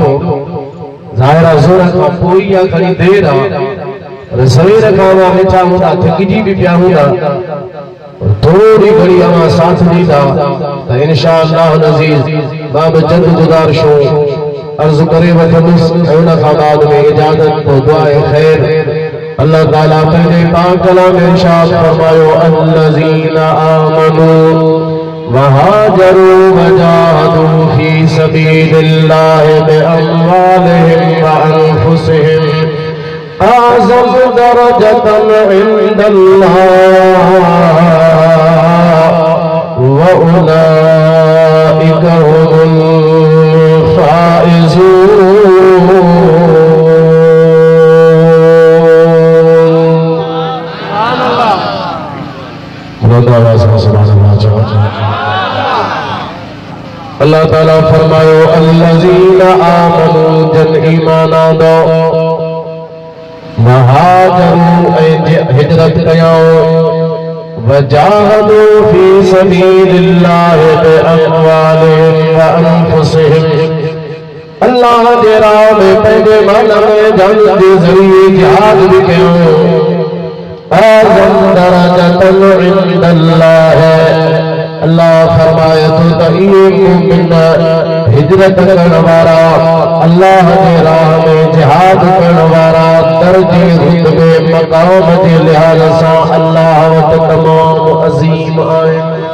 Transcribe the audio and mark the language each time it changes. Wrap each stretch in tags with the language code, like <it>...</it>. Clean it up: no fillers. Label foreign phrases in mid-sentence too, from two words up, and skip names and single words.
<sd>ज़ाहिरा ज़ोर खां पोइ या घणी देर आहे पर सवेर खां अवां वेठा हूंदा थकिजी बि पिया हूंदा थोड़ी घड़ी अवां साथ ॾींदा त इंशाअल्लाह अज़ीज़ बाब जद गुज़ारिशूं अर्ज़ करे वठंदुसि उन खां बाद में इजाज़त तो दुआए खैर। अल्लाह ताला पंहिंजे पाक कलाम में इरशाद फरमायो</sd> <ar>الذين آمنوا وهاجروا وجاهدوا في سبيل الله بأموالهم وأنفسهم أعظم درجة عند الله وأولئك هم</ar> <sd>अल्लाह ताला फरमायो</sd> <ar>الذين آمنوا</ar> <sd>जन ईमान आंदो वहाजरू हिजरत कयो</sd> <ar>وجاهدوا في سبيل الله بأموالهم وأنفسهم</ar> <sd>अल्लाह जे राह में पंहिंजे माल में जान जे ज़रिए जिहाद भी कयो</sd> <ar>أعظم درجة عند الله.</ar> <sd>अल्लाह फरमाए तो ये मोमिन हिजरत करण वारा अल्लाह जे राह में जिहाद करण वारा दर्जे रुतबे मकाम जे लिहाज सां अल्लाह वटि तमाम अज़ीम आहिनि।</sd>